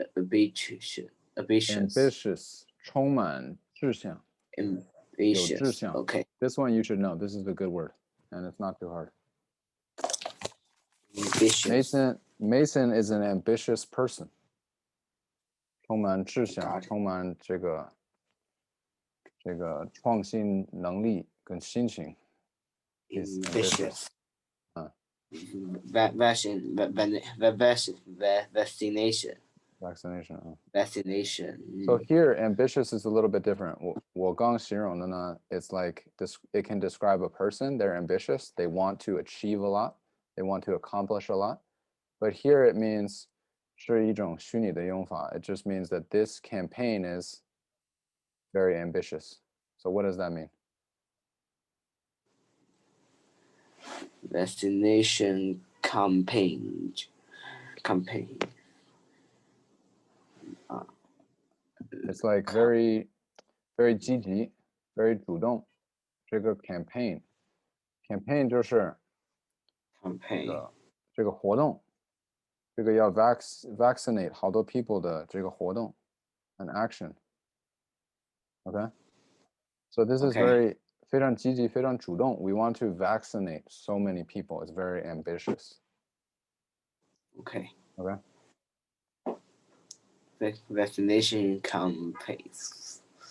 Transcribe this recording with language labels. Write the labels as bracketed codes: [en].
[zh] 充满志向有志 [en] Ambitious. [zh] 向. [en] Okay. This one you should know. This is a good word, and it's not too hard. Ambitious. Mason is an ambitious person. [zh] 充满志向， [en] Got it. [zh] 充满这个创新能力跟心情。 [en] He's ambitious. Vaccination. Vaccination. So here, ambitious is a little bit different. [zh] 我刚形容的呢, [en] it's like this. It can describe a person. They're ambitious. They want to achieve a lot. They want to accomplish a lot. But here it means [zh] 是一种虚拟的用法. [en] It just means that this campaign is very ambitious. So what does that mean? Vaccination campaign. It's like very, very [zh] 积极, [en] very [zh] 主动. 这个 campaign 就是 [en] campaign [zh] 这个活动，这个要 vaccinate 好多 people 的这个活动 [en] an action. Okay? So this is very [zh] 非常积极，非常主动. [en] We want to vaccinate so many people. It's very ambitious. Okay. Vaccination campaigns.